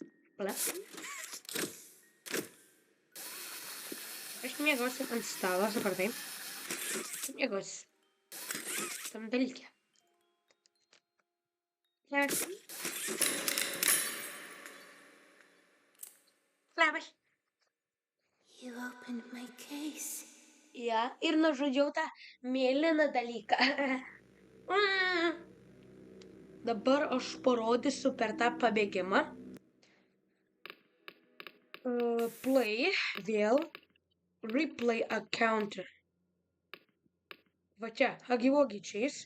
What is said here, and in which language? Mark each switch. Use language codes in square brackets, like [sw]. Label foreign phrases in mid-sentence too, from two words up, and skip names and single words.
[lt] Aš mėgausiu ant stalo, supratai. Mėgausiu tam dalyke. Labas. [en] You opened my case. [lt] Ja, ir nužudžiau tą mėlyną dalyką. Dabar aš parodysiu per tą pabėgimą. Play, vėl. [en] Replay encounter. [lt] Va čia, Huggy Chase.